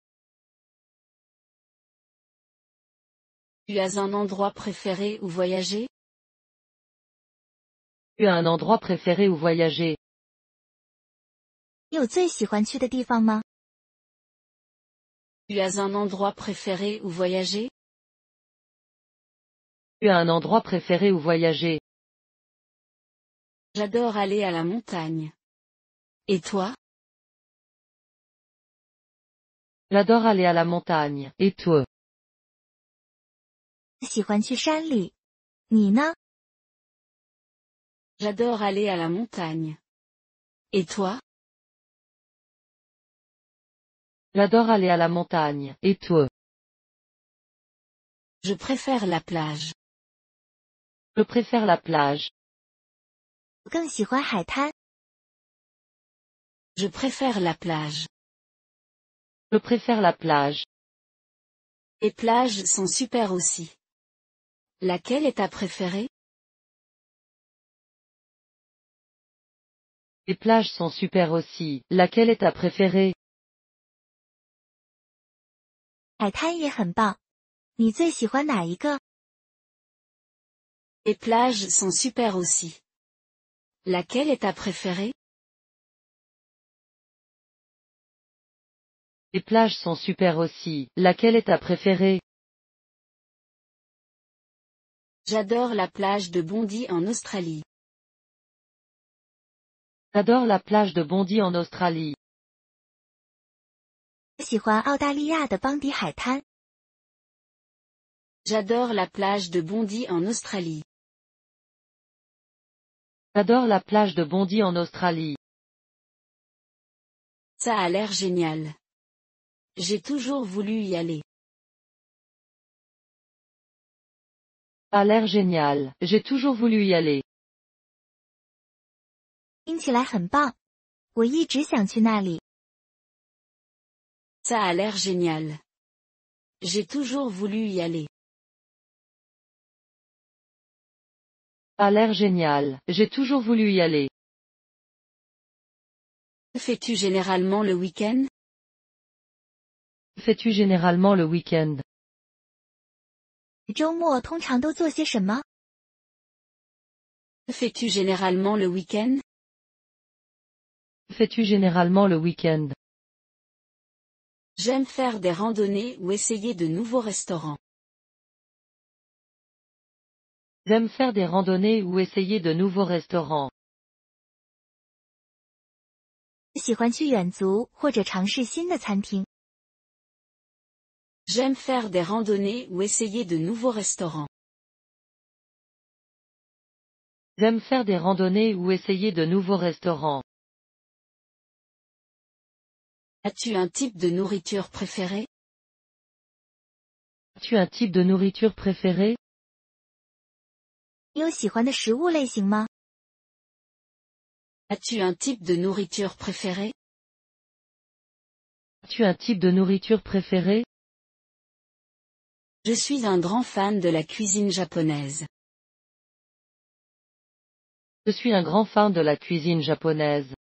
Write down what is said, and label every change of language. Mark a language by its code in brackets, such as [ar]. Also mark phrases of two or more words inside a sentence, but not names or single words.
[fr] Tu as un endroit préféré où voyager? Tu as un endroit préféré où voyager? [zh] 你有最喜欢去的地方吗？ [fr] Tu as un endroit préféré où voyager? Tu as un endroit préféré où voyager? J'adore aller à la montagne. Et toi? J'adore aller à la montagne. Et toi? [zh] 喜欢去山里。你呢？ [fr] J'adore aller à la montagne. Et toi? J'adore aller à la montagne. Et toi? Je préfère la plage. Je préfère la plage. [zh] 我更喜欢海滩。 [fr] Je préfère la plage. Je préfère la plage. Les plages sont super aussi. Laquelle est ta préférée? Les plages sont super aussi. Laquelle est ta préférée? [zh] 海滩也很棒。你最喜欢哪一个？ [fr] Les plages sont super aussi. Laquelle est ta préférée? Les plages sont super aussi. Laquelle est ta préférée? J'adore la plage de Bondi en Australie. J'adore la plage de Bondi en Australie. [zh] 我喜欢澳大利亚的邦迪海滩。 [fr] J'adore la plage de Bondi en Australie. J'adore la plage de Bondi en Australie. Ça a l'air génial. J'ai toujours voulu y aller. Ça a l'air génial. J'ai toujours voulu y aller. [zh] 听起来很棒。我一直想去那里。 [fr] Ça a l'air génial. J'ai toujours voulu y aller. Ça a l'air génial. J'ai toujours voulu y aller. Que fais-tu généralement le week-end? Fais-tu généralement le week-end? [zh] 周末通常都做些什么？ [fr] Que fais-tu généralement le week-end? Fais-tu généralement le week-end? J'aime faire des randonnées ou essayer de nouveaux restaurants. J'aime faire des randonnées ou essayer de nouveaux restaurants. [zh] 喜欢去远足或者尝试新的餐厅。 [fr] J'aime faire des randonnées ou essayer de nouveaux restaurants. J'aime faire des randonnées ou essayer de nouveaux restaurants. As-tu un type de nourriture préféré? As-tu un type de nourriture préféré? [zh] 你有喜欢的食物类型吗？ [fr] As-tu un type de nourriture préféré? As-tu un type de nourriture préféré? Je suis un grand fan de la cuisine japonaise. Je suis un grand fan de la cuisine japonaise.